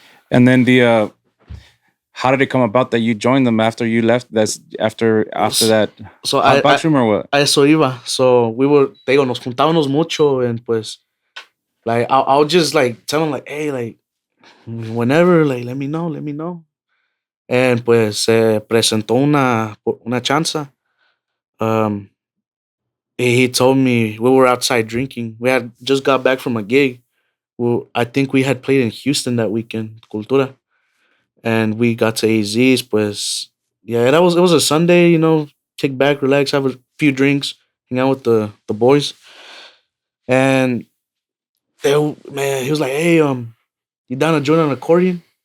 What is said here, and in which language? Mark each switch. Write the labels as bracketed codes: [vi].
[en] And then how did it come about that you joined them after you left? That's after that So hot box room or what? [es] a eso iba. [en] So we were, [es] te digo, nos juntábamos mucho, [en] and pues, like, I'll just like tell him like, hey, like, whenever, like, let me know. And [es] pues se presentó una chanza. [en] Um, he told me we were outside drinking. We had just got back from a gig. Well, I think we had played in Houston that weekend, Cultura, and we got to AZ's. Pues, yeah, it was a Sunday, kick back, relax, have a few drinks, hang out with the boys, and man, he was like, "Hey, you down to join an accordion?"